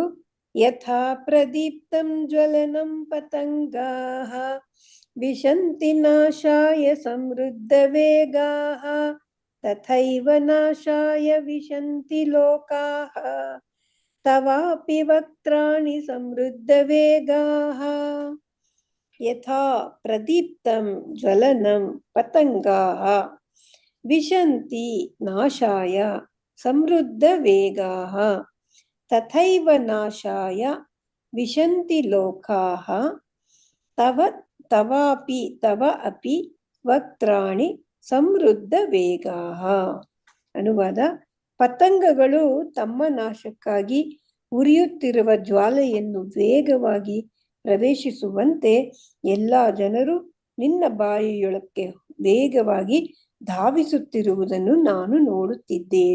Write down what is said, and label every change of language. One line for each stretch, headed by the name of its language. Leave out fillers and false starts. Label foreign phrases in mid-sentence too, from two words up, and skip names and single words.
Sanskrit: ಯಥಾ ಪ್ರದೀಪ್ತಂ ಜ್ವಲನಂ ಪತಂಗಾಃ ವಿಶಂತಿ ನಾಶಾಯ ಸಮೃದ್ಧವೇಗಾಃ ತಥೈವ ನಾಶಾಯ ವಿಶಂತಿ ಲೋಕಾಃ ತವಾಪಿ ವಕ್ತ್ರಾಣಿ ಸಮೃದ್ಧವೇಗಾಃ. ಯಥಾ ಪ್ರದೀಪ್ತಂ ಜ್ವಲನಂ ಪತಂಗಾಃ ವಿಶಂತಿ ನಾಶಾಯ ಸಮೃದ್ಧವೇಗಾಃ ತಥೈವ ನಾಶಾಯ ವಿಶಂತಿ ಲೋಕಾಃ ತವಾಪಿ ತವ ಅಪಿ ವಕ್ತ್ರಾಣಿ ಸಮೃದ್ಧವೇಗಾಃ.
Kannada: ಅನುವಾದ: ಪತಂಗಗಳು ತಮ್ಮ ನಾಶಕ್ಕಾಗಿ ಉರಿಯುತ್ತಿರುವ ಜ್ವಾಲೆಯನ್ನು ವೇಗವಾಗಿ ಪ್ರವೇಶಿಸುವಂತೆ ಎಲ್ಲ ಜನರು ನಿನ್ನ ಬಾಯಿಯೊಳಕ್ಕೆ ವೇಗವಾಗಿ ಧಾವಿಸುತ್ತಿರುವುದನ್ನು ನಾನು ನೋಡುತ್ತಿದ್ದೇನೆ.